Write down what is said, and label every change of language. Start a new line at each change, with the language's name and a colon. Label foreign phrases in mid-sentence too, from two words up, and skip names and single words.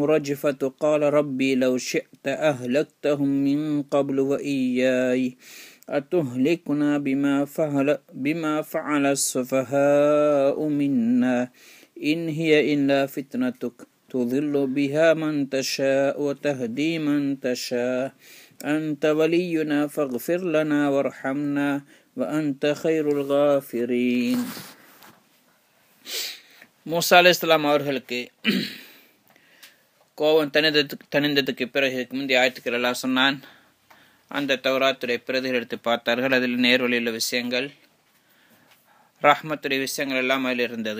Arabic: رجفة قال ربي لو شئت أهلكتهم من قبل وإياي أتهلكنا بما فعل السفهاء منا إن هي إلا فتنتك تضل بها من تشاء وتهدي من تشاء أنت ولينا فاغفر لنا وارحمنا وأنت خير الغافرين.
Tamil: மூசா அலைஹிஸ்ஸலாம் அவர்களுக்கு கோபம் தணிந்ததுக்கு பிறகு முந்தைய ஆயத்துக்கள் எல்லாம் சொன்னான். அந்த தௌராத்துடைய பிரதிகள் எடுத்து பார்த்தார்கள். அதில் நேர்வழியுள்ள விஷயங்கள், ரஹ்மத்துடைய விஷயங்கள் எல்லாம் அதில் இருந்தது.